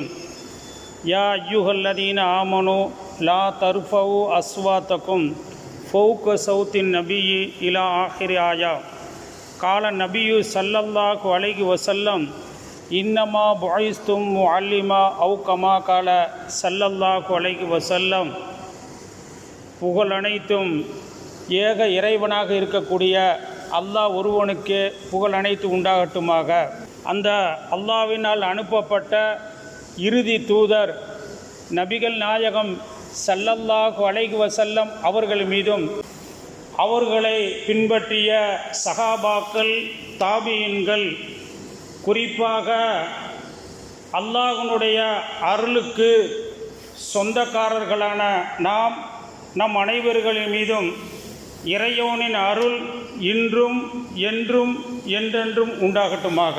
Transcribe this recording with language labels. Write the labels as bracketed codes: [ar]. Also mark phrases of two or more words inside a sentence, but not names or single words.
[ar] يا أيها الذين آمنوا لا ترفعوا أصواتكم فوق صوت النبي إلى آخر آية. قال النبي صلى الله عليه وسلم إنما بعثتم معلما أو كما قال صلى الله عليه وسلم. [ta] புகழ் அனைத்தும் ஏக இறைவனாக இருக்கக்கூடிய அல்லாஹ் ஒருவனுக்கு புகழ் அனைத்து உண்டாகட்டுமாக. அந்த அல்லாஹ்வினால் அனுப்பப்பட்ட இறுதி தூதர் நபிகள் நாயகம் [ar] صلى الله عليه وسلم [ta] அவர்கள் மீதும் அவர்களை பின்பற்றிய சஹாபாக்கள், தாபியீன்கள், குறிப்பாக அல்லாஹ்வினுடைய அருளுக்கு சொந்தக்காரர்களான நம் அனைவர்களின் மீதும் இறையோனின் அருள் இன்றும் என்றும் என்றென்றும் உண்டாகட்டுமாக.